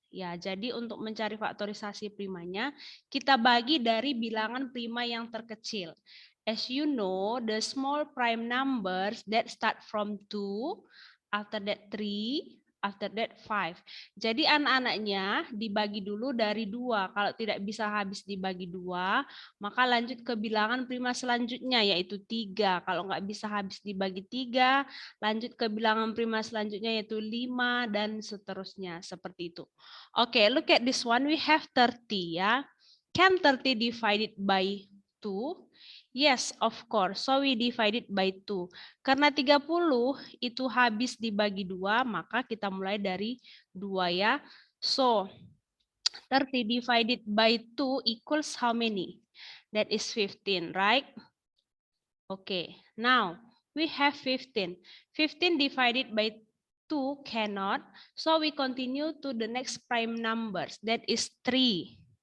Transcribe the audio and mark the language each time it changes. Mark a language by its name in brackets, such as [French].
[Indonesian] Ya, jadi untuk mencari faktorisasi primanya, kita bagi dari bilangan prima yang terkecil. [English] As you know, the small prime numbers that start from 2, after that 3, after that 5. [Indonesian] Jadi anak-anaknya dibagi dulu dari 2. Kalau tidak bisa habis dibagi 2, maka lanjut ke bilangan prima selanjutnya yaitu 3. Kalau nggak bisa habis dibagi 3, lanjut ke bilangan prima selanjutnya yaitu 5 dan seterusnya seperti itu. [English] Oke, look at this one. We have 30 ya. Can 30 divided by 2? Yes, of course. So we divided by 2. [Indonesian] Karena 30 itu habis dibagi 2, maka kita mulai dari 2 ya. [English] So 30 divided by 2 equals how many? That is 15, right? Okay, now we have 15. 15 divided by 2 cannot, so we continue to the next prime numbers, that is 3.